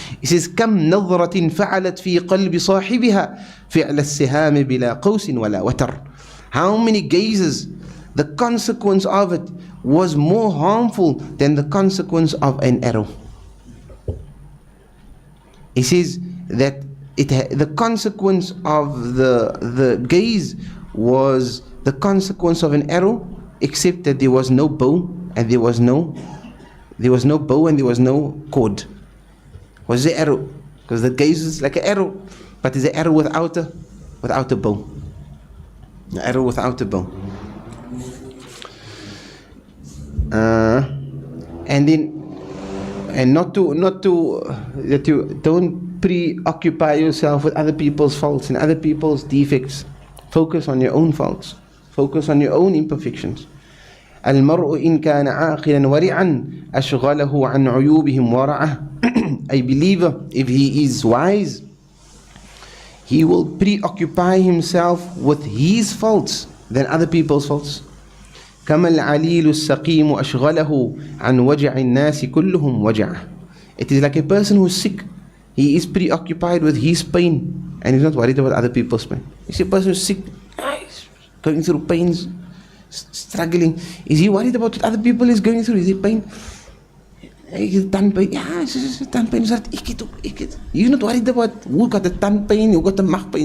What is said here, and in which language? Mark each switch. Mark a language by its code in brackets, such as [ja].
[en] He says, [ar] كم نظرة فعلت في قلب صاحبها فعل السهام بلا قوس ولا وتر. [en] How many gazes, the consequence of it was more harmful than the consequence of an arrow. He says that the consequence of the gaze was the consequence of an arrow, except that there was no bow and there was no bow and there was no cord. Was the arrow? Because the gaze is like an arrow, but it's an arrow without a bow. An arrow without a bow. And not to that you don't preoccupy yourself with other people's faults and other people's defects. Focus on your own faults. Focus on your own imperfections. [ar] المرء إن كان عاقلا ورعا أشغله عن عيوبهم ورعه. [en] A believer, if he is wise, he will preoccupy himself with his faults than other people's faults. [ar] كما العليل السقيم أشغله عن وجع الناس كلهم وجعه. [en] It is like a person who is sick. He is preoccupied with his pain and he's not worried about other people's pain. You see a person who is sick, he's going through pains, struggling. Is he worried about what other people is going through? Is he pain? He's done pain. Yeah, he's done pain. He's not worried about who got the tongue pain, who got the mouth pain.